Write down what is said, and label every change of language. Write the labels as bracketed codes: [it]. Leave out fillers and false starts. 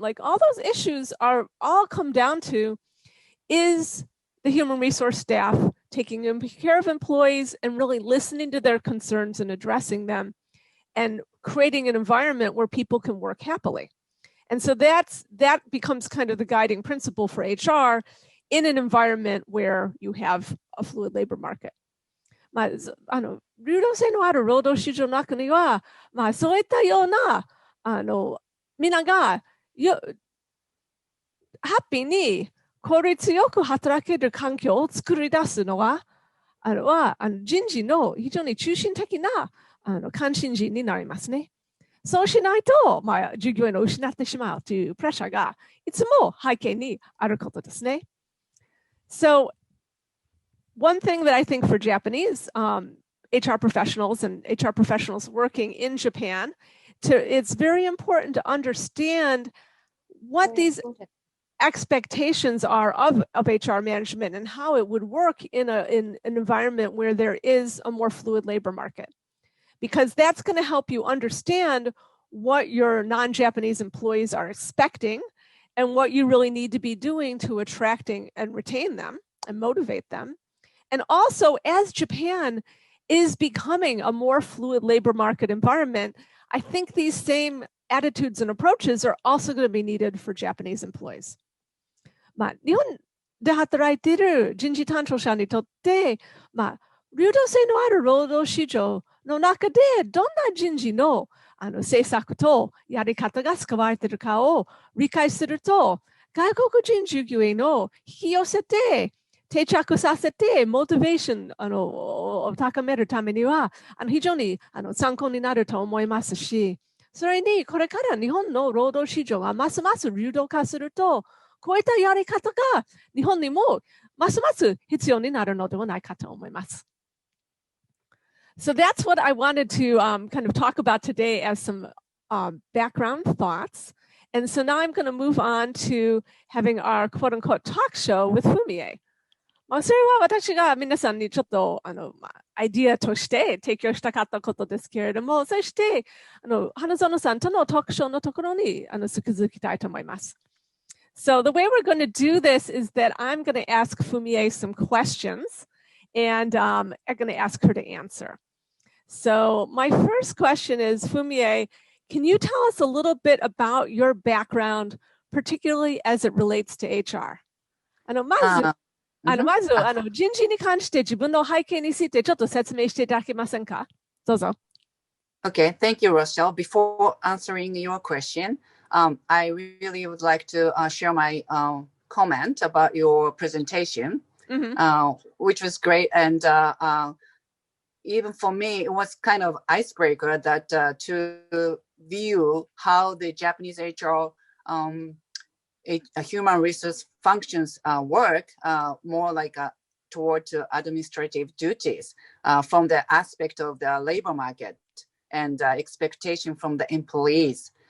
[en] Like all those issues are all come down to, is the human resource staff taking care of employees and really listening to their concerns and addressing them and creating an environment where people can work happily. And so that becomes kind of the guiding principle for HR in an environment where you have a fluid labor market. [ja] 流動性のある労働市場の中には、そういったようなみんながハッピーに効率よく働ける環境を作り出すのは、人事の非常に中心的な関心事になりますね。そうしないと、従業員を失ってしまうというプレッシャーがいつも背景にあることですね。 [en] So, one thing that I think for Japanese HR professionals and HR professionals working in Japan, it's very important to understand what these expectations are of HR management and how it would work in an environment where there is a more fluid labor market. Because that's going to help you understand what your non-Japanese employees are expecting and what you really need to be doing to attracting and retain them and motivate them. And also, as Japan is becoming a more fluid labor market environment, I think these same attitudes and approaches are also going to be needed for Japanese employees. [ja] 日本で働いている人事担当者にとって、流動性のある労働市場の中でどんな人事の政策とやり方が使われているかを理解すると、外国人従業員を引き寄せて定着させてモチベーションを高めるためには非常に参考になると思いますし、それにこれから日本の労働市場がますます流動化すると、こういったやり方が日本にもますます必要になるのではないかと思います。 [en] So that's what I wanted to kind of talk about today as some background thoughts. And so now I'm going to move on to having our quote unquote talk show with Fumie. [ja] それは私が皆さんにちょっとアイディアとして提供したかったことですけれども、そして花園さんとのトークショーのところに続きたいと思います。 [en] So the way we're going to do this is that I'm going to ask Fumie some questions, and I'm going to ask her to answer. So my first question is, Fumie, can you tell us a little bit about your background, particularly as it relates to HR? [ja] まず人事に関して自分の背景についてちょっと説明していただけませんか？どうぞ。 [en] Okay, thank you, Rochelle. Before answering your question, I really would like to share my comment about your presentation, which was great. And even for me, it was kind of icebreaker that to view how the Japanese HR human resource functions work more like toward administrative duties from the aspect of the labor market and expectation from the employees.